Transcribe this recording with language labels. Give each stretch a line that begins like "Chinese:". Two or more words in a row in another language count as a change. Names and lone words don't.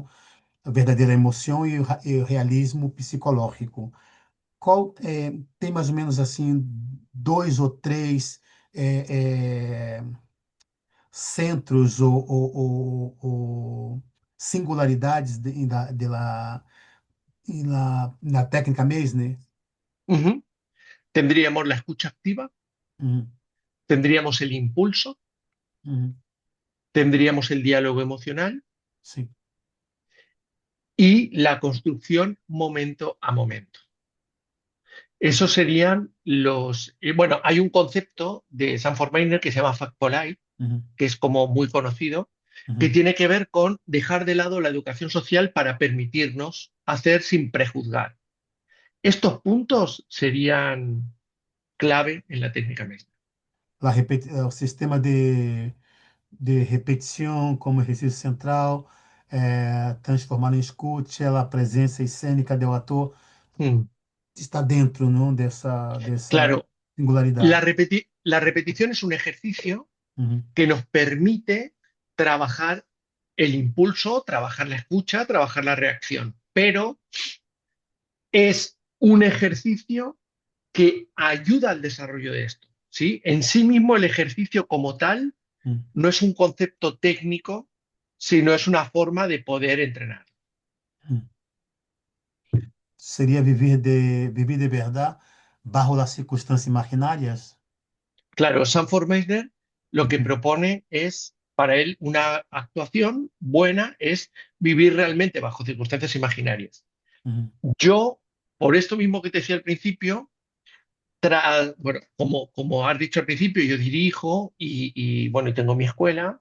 Portuguese: A verdadeira emoção e o realismo psicológico. Tem mais ou menos assim dois ou três centros ou singularidades na técnica Meissner. ujú.
Spanish: Tendríamos la escucha activa, Uhum, tendríamos el impulso, uhum, tendríamos el diálogo emocional
Portuguese: sim.
Spanish: y la construcción momento a momento. Esos serían los... bueno, hay un concepto de Sanford Meisner que se llama
English: Fact Polite, Uhum,
Spanish: que es como muy conocido, que uhum. tiene que ver con dejar de lado la educación social para permitirnos hacer sin prejuzgar. Estos puntos serían clave en la técnica Meisner.
Portuguese: O sistema de repetição como exercício central, transformar em escuta, a presença cênica do ator, Mm. está dentro, não, dessa
Spanish: Claro,
Portuguese: singularidade.
Spanish: la repetición es un ejercicio Uhum, que nos permite trabajar el impulso, trabajar la escucha, trabajar la reacción, pero es un ejercicio que ayuda al desarrollo de esto, ¿sí? En sí mismo el ejercicio como tal uhum, no es un concepto técnico, sino es una forma de poder entrenar.
Portuguese: uhum. Seria viver de verdade,
Spanish: bajo las
Portuguese: circunstâncias imaginárias.
Spanish: Claro, Sanford Meisner lo que Uhum, propone es, para él, una actuación buena es vivir realmente bajo circunstancias imaginarias. uhum, Yo, por esto mismo que te decía al principio, bueno, como has dicho al principio, yo dirijo bueno, y tengo mi escuela.